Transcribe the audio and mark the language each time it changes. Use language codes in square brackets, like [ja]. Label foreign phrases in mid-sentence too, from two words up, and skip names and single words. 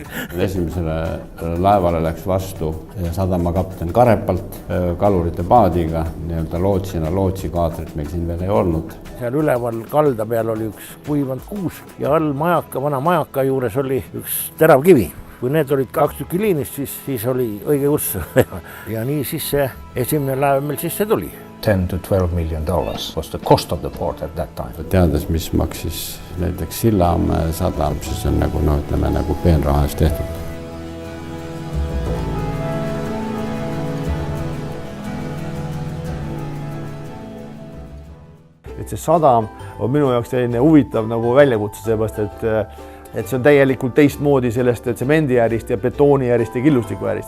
[et] Esimesele laevale läks vastu sadamakapten Karepalt kalurite paadiga, nii-öelda lootsina, lootsikaadrit meil siin veel ei olnud. Seal üleval kalda peal oli üks kuivanud kuus ja all majaka, vana majaka juures oli üks terav kivi. Kui need olid 2 tükki liinist, siis oli õige uss. Ja nii siis see esimene laev meil sisse tuli. [en] $10 to $12 million was the cost of the port at that time. [et] Teades, mis maksis näiteks Sillamäe sadam, siis on nagu peenraha eest tehtud. Et see sadam on minu jaoks selline huvitav nagu väljakutse, seepärast, et see on täielikult teistmoodi sellest tsemendiärist ja betooniärist ja killustikuärist.